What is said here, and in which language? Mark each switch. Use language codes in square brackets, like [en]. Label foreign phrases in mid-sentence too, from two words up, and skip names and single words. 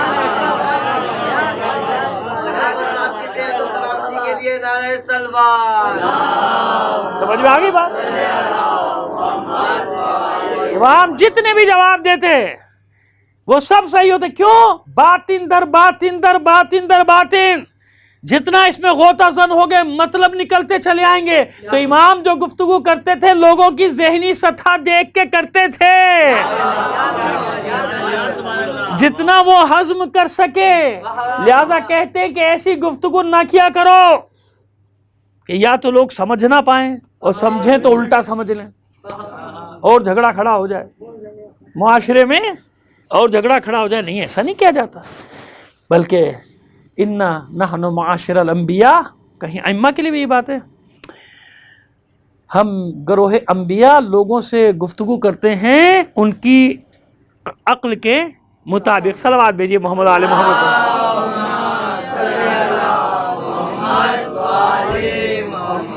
[ur] سمجھ میں آ گئی بات؟ امام جتنے بھی جواب دیتے وہ سب صحیح ہوتے. کیوں؟ باطن در باطن در باطن در باطن، جتنا اس میں غوطہ زن ہو گئے مطلب نکلتے چلے آئیں گے. تو امام جو گفتگو کرتے تھے لوگوں کی ذہنی سطح دیکھ کے کرتے تھے، جتنا وہ ہضم کر سکے. لہذا کہتے کہ ایسی گفتگو نہ کیا کرو کہ یا تو لوگ سمجھ نہ پائیں اور سمجھیں تو الٹا سمجھ لیں اور جھگڑا کھڑا ہو جائے معاشرے میں، اور جھگڑا کھڑا ہو جائے. نہیں، ایسا نہیں کیا جاتا، بلکہ [ar] انا نحن معاشر الانبیاء، [ur] کہیں ائمہ کے لیے بھی یہ بات ہے، ہم گروہ انبیاء لوگوں سے گفتگو کرتے ہیں ان کی عقل کے مطابق. صلوات بھیجیے محمد علیہ محمد.